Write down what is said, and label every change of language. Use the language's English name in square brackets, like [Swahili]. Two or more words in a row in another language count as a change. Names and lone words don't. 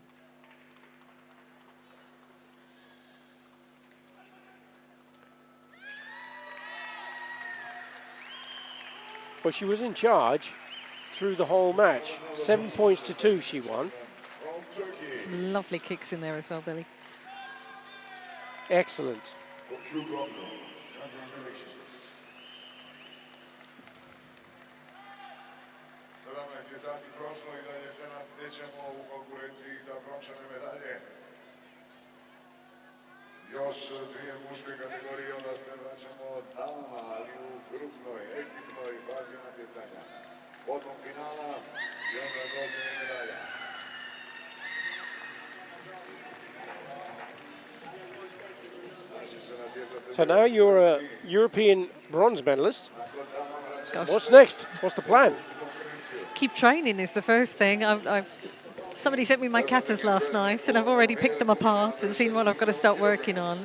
[English] Well, she was in charge through the whole match. 7 points to 2 she won. Some lovely kicks in there as well, Billy. Excellent. [Croatian] Sati prošlo I dalje se natječemo u konkurenciji za brončane medalje. Još dvije muške kategorije, onda se vraćamo damama, ali u grupnoj, ekipnoj fazi natjecanja. Potom finala i onda golden medalja. [English] So now you're a European bronze medalist. Gosh. What's next? What's the plan? Keep training is the first thing. Somebody sent me my katas last night, and I've already picked them apart and seen what I've got to start working on.